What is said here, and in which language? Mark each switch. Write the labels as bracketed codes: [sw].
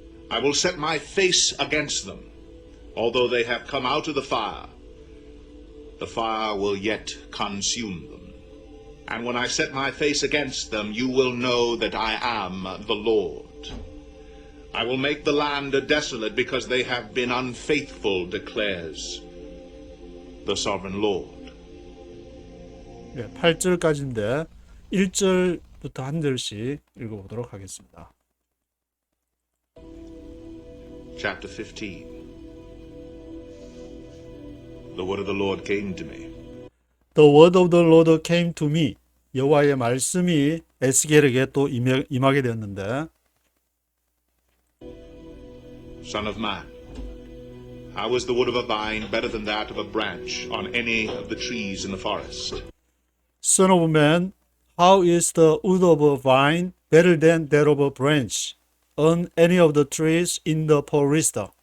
[en] I will set my face against them. Although they have come out of the fire will yet consume them. And when I set my face against them, you will know that I am the Lord. I will make the land desolate because they have been unfaithful, declares the sovereign Lord. [ko] 8절까지인데 1절부터 한 절씩 읽어보도록 하겠습니다. [en] Chapter 15. The word of the Lord came to me. The word of the Lord came to me. [ko] 여호와의 말씀이 에스겔에게 또 임하게 되었는데, [en] Son of man, how is the wood of a vine better than that of a branch on any of the trees in the forest? Son of man, how is the wood of a vine better than that of a branch on any of the trees in the forest?